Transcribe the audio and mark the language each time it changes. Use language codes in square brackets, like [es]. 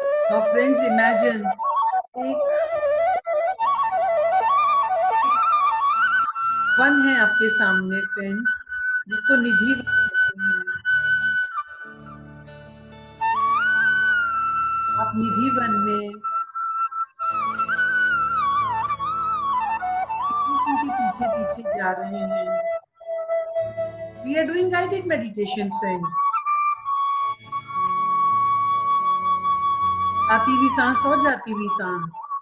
[en] Now friends, imagine [hi] एक one है आपके सामने फ्रेंड्स, जिसको निधि वन कहते हैं। आप निधि वन में कृष्ण के पीछे पीछे जा रहे हैं। [en] We are doing guided meditation, friends. [hi] आती हुई सांस और जाती हुई सांस।